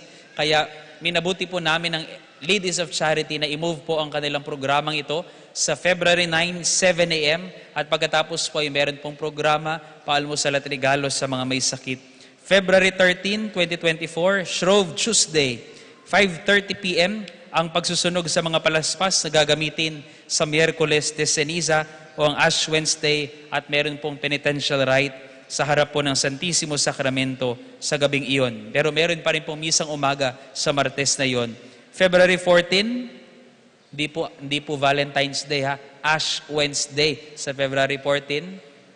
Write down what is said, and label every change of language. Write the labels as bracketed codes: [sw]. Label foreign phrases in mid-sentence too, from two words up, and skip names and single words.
[tl] Kaya minabuti po namin ang Ladies of Charity na i-move po ang kanilang programang ito sa February 9, 7 a.m. At pagkatapos po ay meron pong programa, paalmusal at regalo sa mga may sakit. [en] February 13, 2024, Shrove Tuesday, 5:30 p.m. [tl] ang pagsusunog sa mga palaspas na gagamitin sa Miyerkules de Ceniza o ang Ash Wednesday, at meron pong [en] penitential rite [tl] sa harap po ng Santissimo Sacramento sa gabing iyon. Pero meron pa rin pong misang umaga sa Martes na iyon. February 14, hindi po Valentine's Day ha, Ash Wednesday sa February 14.